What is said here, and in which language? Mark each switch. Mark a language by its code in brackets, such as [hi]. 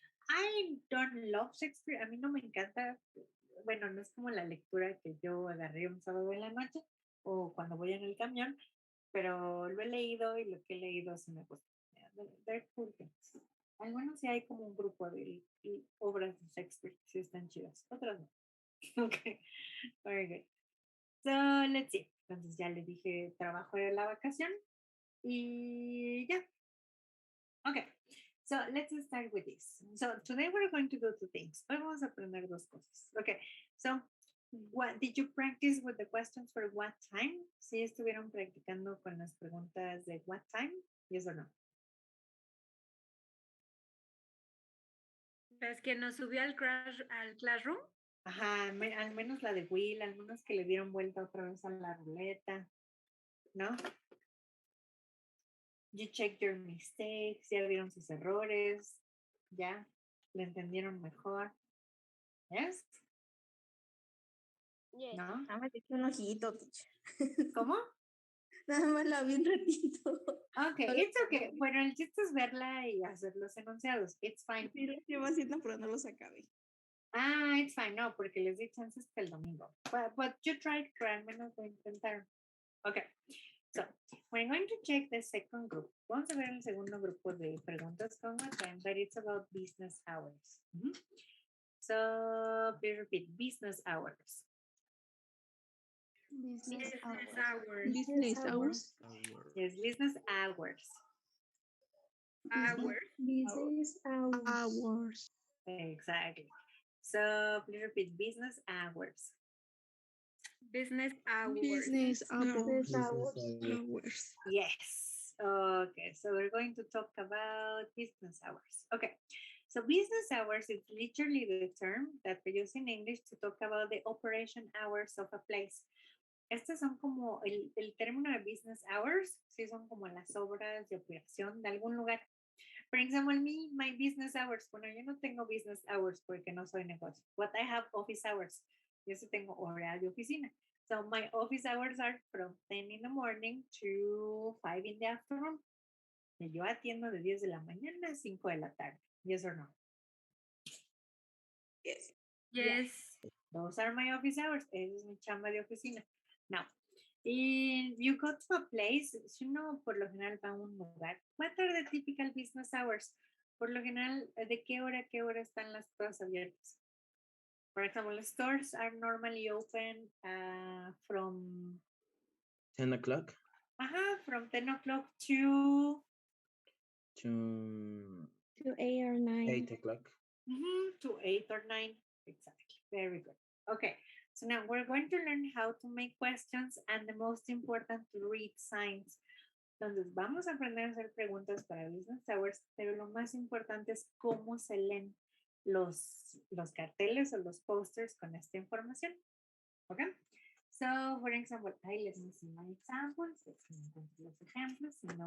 [en] I don't love Shakespeare. [es] A mí no me encanta. Bueno, no es como la lectura que yo agarré un sábado en la noche o cuando voy en el camión, pero lo he leído y lo que he leído sí me gusta. [en] They're cool things. [es] Algunos sí hay como un grupo de obras de Shakespeare que sí están chidas, otras no. [en] Okay, very good. So, let's see. [es] Entonces ya le dije trabajo de la vacación y ya. [en] Okay, so let's start with this. So today we're going to do two things. [es] Hoy vamos a aprender dos cosas. [en] Okay, so what did you practice with the questions for what time? [es] ¿Sí estuvieron practicando con las preguntas de what time? [en] Yes or no? [es] Las que nos subió al Classroom. Ajá, al menos la de Will, algunos que le dieron vuelta otra vez a la ruleta, ¿no? [en] You checked your mistakes, [es] ya vieron sus errores, ya le entendieron mejor. [en] Yes? Yes. [es] ¿No? Nada más hice un ojito, teacher. ¿Cómo? Nada más la vi un ratito. [en] Okay, it's okay. [es] Bueno, el chiste es verla y hacer los enunciados. [en] It's fine. [es] Sí, lo llevo haciendo, pero no los acabé. [en] It's fine. [es] No, porque les di chances hasta el domingo. [en] But you tried, [es] pero al menos lo intentaron. [en] Okay, so we're going to check the second group. [es] Vamos a ver el segundo grupo de preguntas con what time, [en] but it's about business hours. So please repeat, business hours. Business hours. Business hours. Yes, business hours. Hours. Business hours. Exactly. So please repeat, business hours. Business hours. Business hours. Yes. Okay, so we're going to talk about business hours. Okay, so business hours is literally the term that we use in English to talk about the operation hours of a place. [es] Estos son como el término de business hours, sí son como las horas de operación de algún lugar. [en] For example, my business hours, [es] bueno, yo no tengo business hours porque no soy negocio, [en] but I have office hours. [es] Yo sí tengo hora de oficina. [en] So my office hours are from 10 in the morning to 5 in the afternoon. [es] Y yo atiendo de 10 de la mañana a 5 de la tarde. [en] Yes or no? Yes. Yes. Those are my office hours. [es] Esa es mi chamba de oficina. [en] Now, if you go to a place, [es] si uno por lo general va a un lugar, [en] what are the typical business hours? [es] Por lo general, ¿de qué hora a qué hora están las cosas abiertas? [en] For example, stores are normally open from 10 o'clock from 10 o'clock to 8 or 9. 8 o'clock. To 8 or 9. Exactly. Very good. Okay. So now we're going to learn how to make questions and the most important, to read signs. [es] Entonces vamos a aprender a hacer preguntas para business hours, pero lo más importante es cómo se leen. los carteles o los posters con esta información. Okay. [en] So, for example, let me see my examples. Let's [es] encuentro los ejemplos.